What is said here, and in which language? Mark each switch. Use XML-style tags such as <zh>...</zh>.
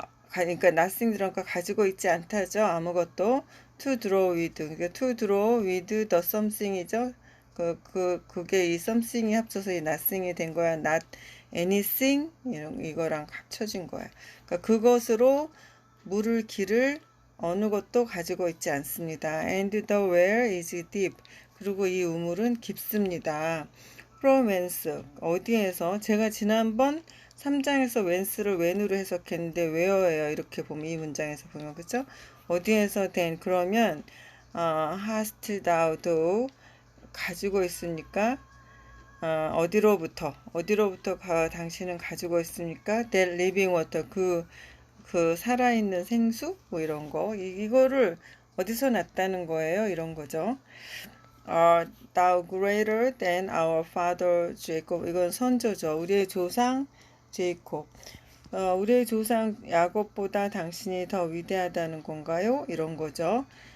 <ko>그러니까 nothing 들어가 가지고 있지 않다죠. 아무것도</ko> <en>to draw with.</en> <ko>그러니까</ko> <en>to draw with the something이죠.</en> <ko>그게 이 something이 합쳐서 이 nothing이 된 거야.</ko> <en>not anything</en> <ko>이거랑 합쳐진 거야. 그러니까 그것으로 물을 길을 어느 것도 가지고 있지 않습니다.</ko> <en>And the well is deep.</en> <ko>그리고 이 우물은 깊습니다.</ko> <en>From whence</en> <ko>어디에서 제가 지난번 3장에서 whence를 when으로 해석했는데 where예요. 이렇게 보면 이 문장에서 보면 그죠? 어디에서</ko> <en>then</en> <ko>그러면</ko> <en>hast thou</en> <ko>가지고 있으니까 어디로부터 당신은 가지고 있으니까</ko> <en>that living water</en> <ko>그 살아있는 생수 뭐 이런 거 이거를 어디서 났다는 거예요. 이런 거죠.</ko> <en>thou greater than our father Jacob.</en> <ko>이건 선조죠. 우리의 조상 제이콥. 우리의 조상 야곱보다 당신이 더 위대하다는 건가요? 이런 거죠.</ko>